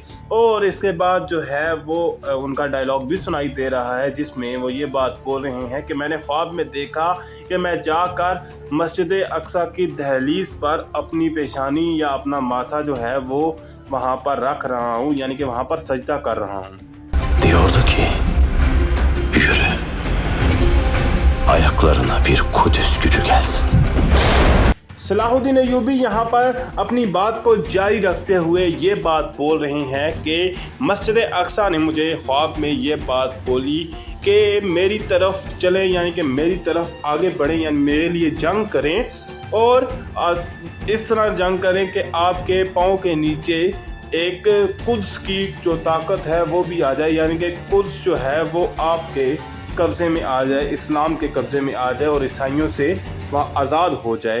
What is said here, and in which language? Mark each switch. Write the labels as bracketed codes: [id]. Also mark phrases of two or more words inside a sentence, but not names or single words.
[hi] और इसके बाद जो है वो उनका डायलॉग भी सुनाई दे रहा है जिसमें वो ये बात बोल रहे हैं कि मैंने ख्वाब में देखा कि मैं जाकर मस्जिद अक्सा की दहलीज पर अपनी पेशानी या अपना माथा जो है वो वहाँ पर रख रहा हूँ, यानी कि वहाँ पर सजदा कर रहा हूँ। [tr] Diyordu ki, yürü, ayaklarına bir Kudüs gücü gelsin. [hi] सलाहुद्दीन अय्यूबी यहाँ पर अपनी बात को जारी रखते हुए ये बात बोल रहे हैं कि मस्जिद अक्सा ने मुझे ख्वाब में ये बात बोली कि मेरी तरफ चलें, यानी कि मेरी तरफ आगे बढ़ें, यानी मेरे लिए जंग करें और इस तरह जंग करें कि आपके पाँव के नीचे एक कुद्स की जो ताकत है वो भी आ जाए, यानी कि कुद्स जो है वो आपके कब्ज़े में आ जाए, इस्लाम के कब्ज़े में आ जाए और ईसाइयों से वहाँ आज़ाद हो जाए।